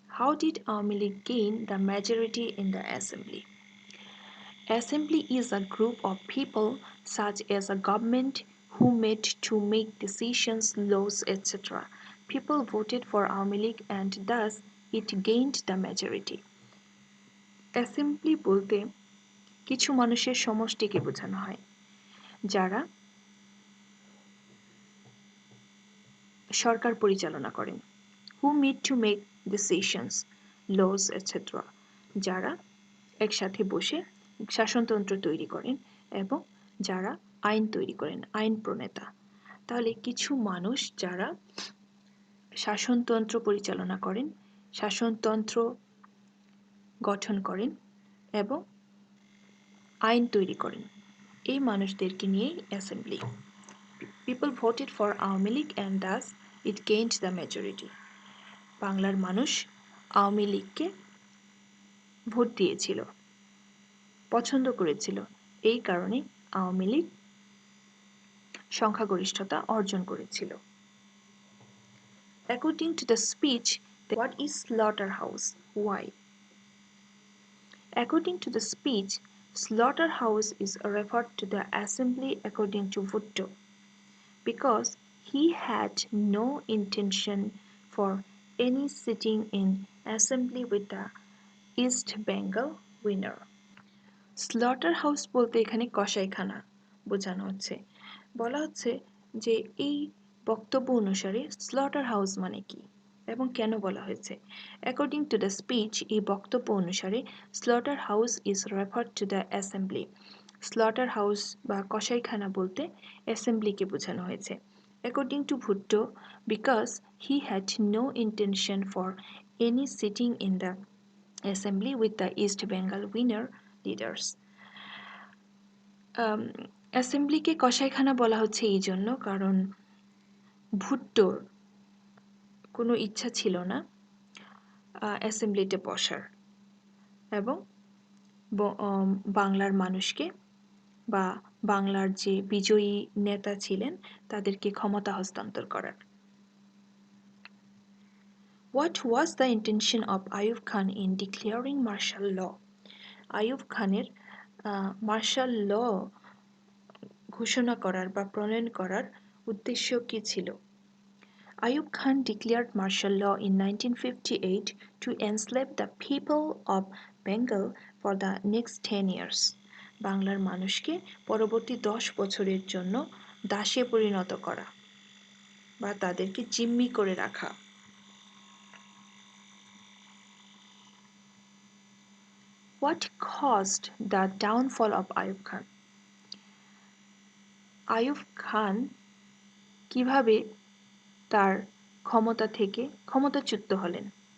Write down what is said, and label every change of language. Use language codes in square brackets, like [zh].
[en] How did Awami League gain the majority in the assembly? Assembly is a group of people such as a government who met to make decisions, laws, etc. People voted for Awami League and thus it gained the majority. [bn] Assembly বলতে কিছু মানুষের সমষ্টিকে বোঝানো হয় যারা সরকার পরিচালনা করেন। [en] Who meet to make decisions, laws, etc. [bn] যারা একসাথে বসে শাসনতন্ত্র তৈরি করেন এবং যারা আইন তৈরি করেন, আইন প্রণেতা। তাহলে কিছু মানুষ যারা শাসনতন্ত্র পরিচালনা করেন, শাসনতন্ত্র গঠন করেন এবং আইন তৈরি করেন, এই মানুষদেরকে নিয়েই assembly. [en] People voted for Awami League and thus it gained the majority. [bn] বাংলার মানুষ আওয়ামী লীগকে ভোট দিয়েছিল, পছন্দ করেছিল, এই কারণে আওয়ামী লীগ সংখ্যাগরিষ্ঠতা অর্জন করেছিল। [en] According to the speech, what is slaughterhouse? Why? According to the speech, slaughterhouse is referred to the assembly according to Bhutto, because he had no intention for any sitting in assembly with the East Bengal winner. [bn] Slaughterhouse বলতে এখানে কসাইখানা বোঝানো হচ্ছে। বলা হচ্ছে যে এই বক্তব্য অনুসারে স্লটার হাউস মানে কি এবং কেন বলা হয়েছে। [en] According to the speech, [bn] এই বক্তব্য অনুসারে slaughter house [en] is referred to the assembly. [bn] Slaughter house বা কসাইখানা বলতে অ্যাসেম্বলিকে বোঝানো হয়েছে। [en] According to Bhutto, because he had no intention for any sitting in the assembly with the East Bengal winner leaders. [bn] অ্যাসেম্বলিকে কসাইখানা বলা হচ্ছে এই জন্য কারণ ভুট্টোর কোনো ইচ্ছা ছিল না অ্যাসেম্বলিতে বসার এবং বাংলার মানুষকে বা বাংলার যে বিজয়ী নেতা ছিলেন তাদেরকে ক্ষমতা হস্তান্তর করার। [en] What was the intention of Ayub Khan in declaring martial law? [bn] Ayub খানের মার্শাল ল ঘোষণা করার বা প্রণয়ন করার উদ্দেশ্য কী ছিল? [en] Ayub Khan declared martial law in 1958 to enslave the people of Bengal for the next 10 years. [bn] বাংলার মানুষকে পরবর্তী 10 বছরের জন্য দাসে পরিণত করা বা তাদেরকে জিম্মি করে রাখা। [en] What caused the downfall of Ayub Khan? [bn] Ayub Khan কিভাবে তার ক্ষমতা থেকে ক্ষমতাচ্যুত হলেন?